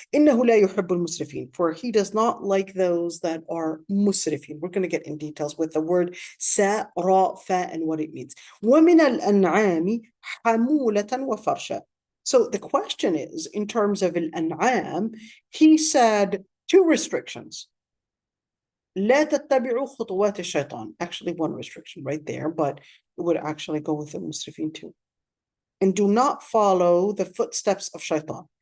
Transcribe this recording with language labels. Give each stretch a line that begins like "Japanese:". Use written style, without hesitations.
Arabic: إِنَّهُ لَا يُحِبُّ الْمُسْرِفِينَ,
English: for he does not like those that are musrifin. We're going to get in details with the word sa, ra, fa, and what it means.
Arabic: وَمِنَ الْأَنْعَامِ حَمُولَةً وَفَرْشًا.
English: So the question is, in terms of al-an'am, he said two restrictions.
Arabic: لا تتبعوا خطوات الشيطان.
English: Actually, one restriction right there, but it would actually go with the musrifin too. And do not follow the footsteps of shaitan.